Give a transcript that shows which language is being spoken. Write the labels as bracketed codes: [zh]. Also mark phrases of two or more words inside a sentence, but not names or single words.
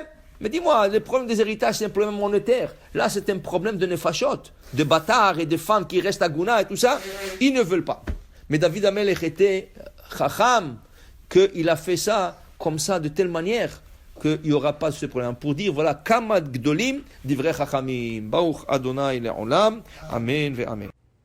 [fr] Mais dis-moi, les problèmes des héritages, c'est un problème monétaire. Là, c'est un problème de nefashot, de bâtards et de femmes qui restent à Gouna et tout ça. Ils ne veulent pas. Mais David Amelech était chacham, qu'il a fait ça comme ça, de telle manière qu'il n'y aura pas ce problème. Pour dire, voilà, [he] כמה גדולים דברי חכמים ברוך אדוני לעולם. אמן ואמן.